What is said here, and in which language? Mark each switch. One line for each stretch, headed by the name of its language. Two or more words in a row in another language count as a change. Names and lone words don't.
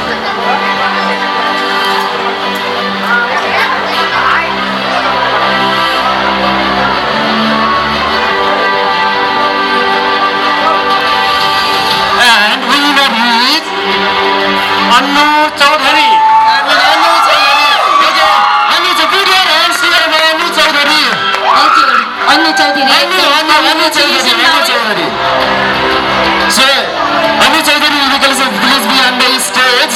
English: and winner is Annu Chaudhary. Annu Chaudhary. Okay, Annu Chaudhary and CM Annu Chaudhary. अन्नु चौधरी Annu Chaudhary. So, Annu Chaudhary, please be on the stage.